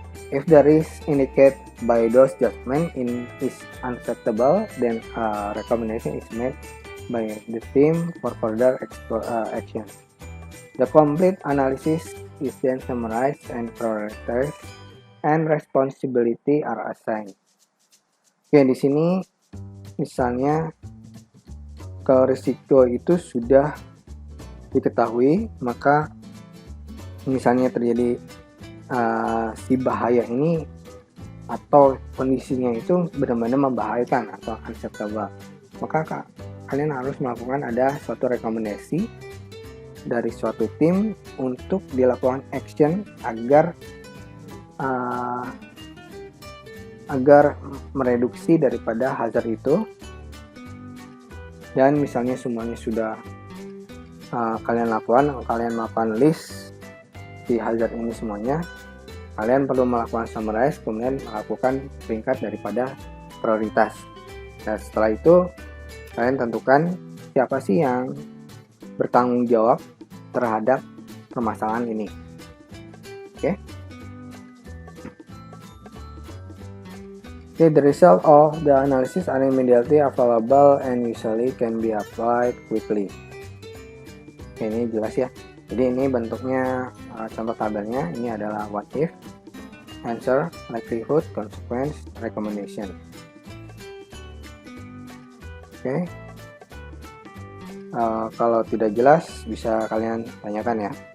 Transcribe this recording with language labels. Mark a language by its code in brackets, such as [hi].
[en] If the risk indicated by those judgment is unacceptable, then a recommendation is made by the team for further action. The complete analysis is then summarized and prioritized, and responsibility are assigned. [id] Oke, di sini misalnya kalau risiko itu sudah diketahui, maka misalnya terjadi si bahaya ini atau kondisinya itu benar-benar membahayakan atau unacceptable, maka kalian harus melakukan ada suatu rekomendasi dari suatu tim untuk dilakukan action agar mereduksi daripada hazard itu. Dan misalnya semuanya sudah kalian melakukan list di hazard ini semuanya, kalian perlu melakukan summarize, kemudian melakukan peringkat daripada prioritas. Dan setelah itu kalian tentukan siapa sih yang bertanggung jawab terhadap permasalahan ini. Oke. [en] The result of the analysis are immediately available and usually can be applied quickly. [id] Oke, ini jelas ya. Jadi ini bentuknya contoh tabelnya. Ini adalah what if, answer, likelihood, consequence, recommendation. Oke. Kalau tidak jelas bisa kalian tanyakan ya.